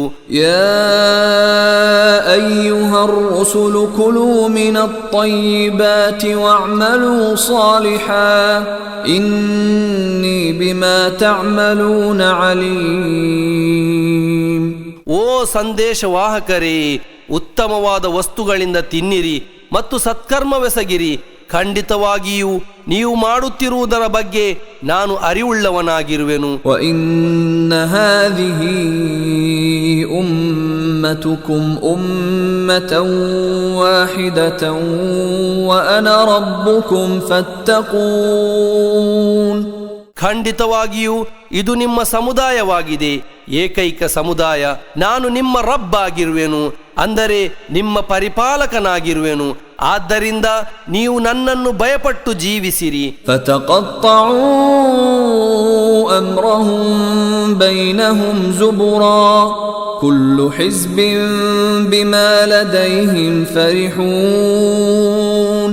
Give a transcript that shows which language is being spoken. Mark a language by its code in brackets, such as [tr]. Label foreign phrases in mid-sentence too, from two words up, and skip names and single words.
[ar] يا أيها الرسل كلوا من الطيبات واعملوا صالحا إني بما تعملون عليم. [kn] ಓ ಸಂದೇಶವಾಹಕರೇ, ಉತ್ತಮವಾದ ವಸ್ತುಗಳಿಂದ ತಿನ್ನಿರಿ ಮತ್ತು ಸತ್ಕರ್ಮವೆಸಗಿರಿ. ಖಂಡಿತವಾಗಿಯೂ ನೀವು ಮಾಡುತ್ತಿರುವುದರ ಬಗ್ಗೆ ನಾನು ಅರಿವುಳ್ಳವನಾಗಿರುವೆನು. [ar] وَإِنَّ هَذِهِ أُمَّتُكُمْ أُمَّةً وَاحِدَةً وَأَنَا رَبُّكُمْ فَاتَّقُونِ. [kn] ಖಂಡಿತವಾಗಿಯೂ ಇದು ನಿಮ್ಮ ಸಮುದಾಯವಾಗಿದೆ, ಏಕೈಕ ಸಮುದಾಯ. ನಾನು ನಿಮ್ಮ ರಬ್ಬಾಗಿರುವೆನು, ಅಂದರೆ ನಿಮ್ಮ ಪರಿಪಾಲಕನಾಗಿರುವೆನು. ಆದ್ದರಿಂದ ನೀವು ನನ್ನನ್ನು ಭಯಪಟ್ಟು ಜೀವಿಸಿರಿ. [ar] فتقطعوا أمرهم بينهم زبرا كل حزب بما لديهم فرحون.